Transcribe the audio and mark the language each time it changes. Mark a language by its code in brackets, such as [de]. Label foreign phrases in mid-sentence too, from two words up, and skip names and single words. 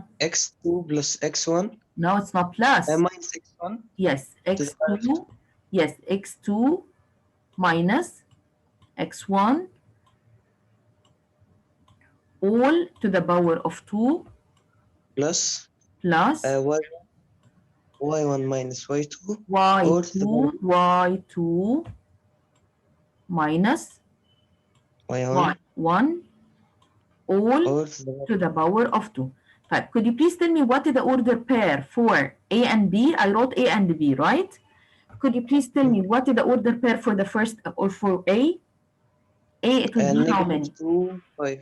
[en] X2 plus X1 No, it's not plus. minus X1. Yes, x2. Yes, x2 minus x1 all to the power of 2 plus plus y1 minus y2 y2 y2 minus y1 y1 all to the power of 2. Right. Could you please tell me what is the order pair for A and B? I wrote A and B, right? Could you please tell me what is the order pair for the first or for A? A, it will be how many? 2, 5.